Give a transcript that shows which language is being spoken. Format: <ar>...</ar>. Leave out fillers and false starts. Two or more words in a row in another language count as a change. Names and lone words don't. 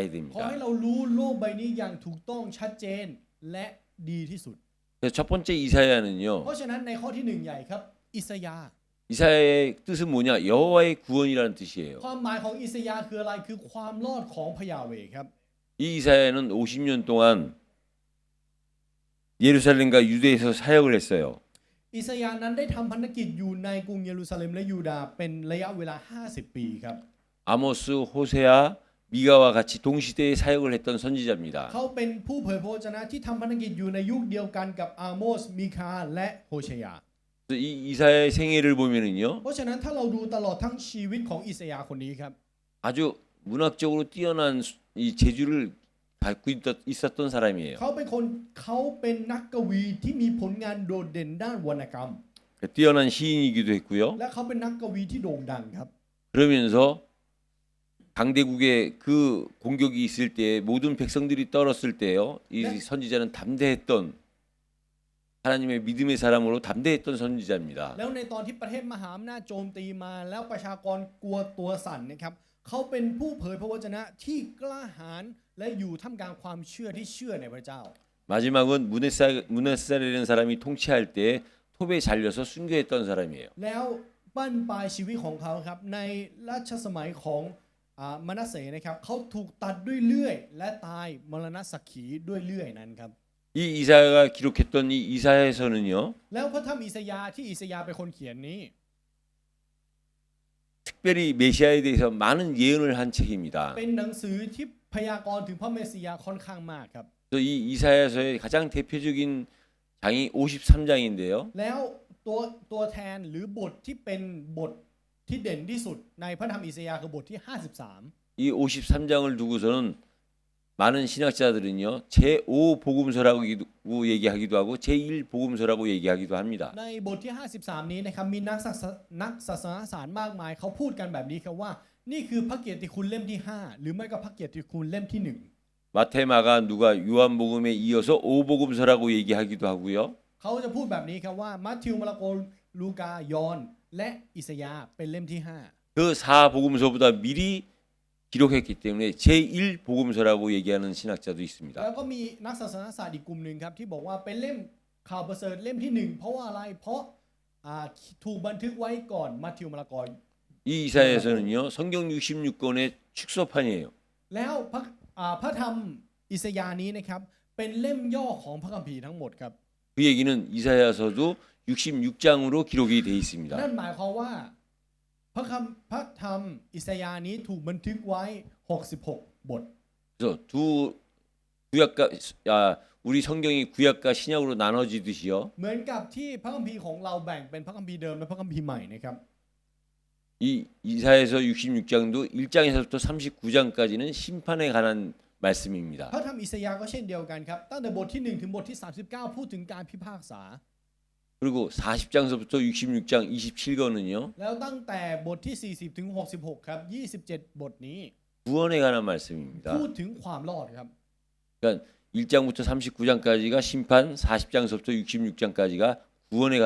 <th>ขอ</th> <ko>됩니다.</ko> <th>ให้เรารู้โลกใบนี้อย่างถูกต้องชัดเจนและดีที่สุด</th> <ko>그래서 첫 번째 이사야는요</ko> <th>เพราะฉะนั้นในข้อที่หนึ่งใหญ่ครับอิสยาห์</th> <ko>이사야의 뜻은 뭐냐? 여호와의 구원이라는 뜻이에요.</ko> <th>ความหมายของอิสยาห์คืออะไรคือความรอดของพระยาเวห์ครับ</th> <ko>이 이사야는 50년 동안 예루살렘과 유대에서 사역을 했어요.</ko> <th>อิสยาห์นั้นได้ทำพันธกิจอยู่ในกรุงเยรูซาเล็มและยูดาห์เป็นระยะเวลา50 ปีครับ</th> <ko>아모스, 호세아, 미가와 같이 동시대에 사역을 했던 선지자입니다.</ko> <th>เขาเป็นผู้เผยพระวจนะที่ทำพันธกิจอยู่ในยุคเดียวกันกับอาโมสมิคาและโฮเชยา</th> <ko>이 이사야의 생애를 보면은요,</ko> <th>เพราะฉะนั้นถ้าเราดูตลอดทั้งชีวิตของอิสยาห์คนนี้ครับ</th> <ko>아주 문학적으로 뛰어난 이 재주를 갖고 있었던 사람이에요.</ko> <th>เขาเป็นนักกวีที่มีผลงานโดดเด่นด้านวรรณกรรม</th> <ko>뛰어난 시인이기도 했고요.</ko> <th>และเขาเป็นนักกวีที่โด่งดังครับ</th> <ko>그러면서 강대국의 그 공격이 있을 때 모든 백성들이 떨었을 때요, 이 네. 선지자는 담대했던 하나님의 믿음의 사람으로 담대했던 선지자입니다.</ko> <th>แล้วในตอนที่ประเทศมหาอำนาจโจมตีมาแล้วประชากรกลัวตัวสั่นนะครับเขาเป็นผู้เผยพระวจนะที่กล้าหาญและอยู่ท่ามกลางความเชื่อที่เชื่อในพระเจ้า</th> <ko>마지막은 문에살이라는 사람이 통치할 때 톱에 잘려서 순교했던 사람이에요.</ko> <th>แล้วบั้นปลายชีวิตของเขาครับในรัชสมัยของมนัสเสนะครับเขาถูกตัดด้วยเลื่อยและตายมรณสักขีด้วยเลื่อยนั้นครับ</th> <ko>이 이사야가 기록했던 이 이사야서는요,</ko> <th>แล้วพระธรรมอิสยาห์ที่อิสยาห์เป็นคนเขียนนี้</th> <ko>특별히 메시아에 대해서 많은 예언을 한 책입니다.</ko> <th>เป็นหนังสือที่พยากรณ์ถึงพระเมสสิยาค่อนข้างมากครับ</th> <ko>그래서 이 이사야서의 가장 대표적인 장이 53장인데요.</ko> <th>แล้วตัวแทนหรือบทที่เป็นบทที่เด่นที่สุดในพระธรรมอิสยาห์คือบทที่ 53</th> <ko>이 53장을 두고서는 많은 신학자들은요, 제5 복음서라고 얘기하기도 하고 제1 복음서라고 얘기하기도 합니다.</ko> <th>ในบทที่ 53 นี้นะครับมีนักศาสนาศาสตร์มากมายเขาพูดกันแบบนี้ครับว่านี่คือพระเกียรติคุณเล่มที่ 5 หรือไม่ก็พระเกียรติคุณเล่มที่</th> <ko>마태, 마가, 누가, 요한복음에 이어서 5복음서라고 얘기하기도 하고요.</ko> <th>1 เขาจะพูดแบบนี้ครับว่ามัทธิวมาระโกลูกายอห์นและอิสยาห์เป็นเล่มที่</th> <ko>그 4복음서보다 미리 기록했기 때문에 제1 복음서라고 얘기하는 신학자도 5 있습니다.</ko> <th>แล้วก็มีนักศาสนาศาสตร์อีกกลุ่มหนึ่งครับที่บอกว่าเป็นเล่มข่าวประเสริฐเล่มที่ 1เพราะว่าอะไรเพราะถูกบันทึกไว้ก่อนมัทธิวมาระโก</th> <ko>이 이사야서는요, 성경 66권의 축소판이에요.</ko> <th>แล้วพระธรรมอิสยาห์นี้นะครับเป็นเล่มย่อของพระคัมภีร์ทั้งหมดครับ</th> <ko>그 얘기는 이사야서도 66장으로 기록이 돼</ko> <th>นั่น</th> <ko>있습니다.</ko> <th>หมายความว่าพระธรรมอิสยาห์นี้ถูกบันทึกไว้66 บท</th> <ko>그래서 두 구약과 우리 성경이 구약과 신약으로 나눠지듯이요.</ko> <th>เหมือนกับที่พระคัมภีร์ของเราแบ่งเป็นพระคัมภีร์เดิมและพระคัมภีร์ใหม่นะครับ</th> <ko>이 이사야서 66장도 1장에서부터 39장까지는 심판에 관한 말씀입니다.</ko> <th>พระธรรมอิสยาห์ก็เช่นเดียวกันครับตั้งแต่บทที่ 1 ถึงบทที่ 39 พูดถึงการพิพากษา</th> <ko>그리고 40장서부터 66장 27권은요.</ko> <th>แล้วตั้งแต่บทที่ 40 ถึง 66 ครับ 27 บทนี้</th> <ko>구원에 관한 말씀입니다.</ko> <th>พูดถึงความรอดครับ</th> <ko>그러니까 1장부터 39장까지가 심판, 40장서부터 66장까지가 구원에 관한</ko>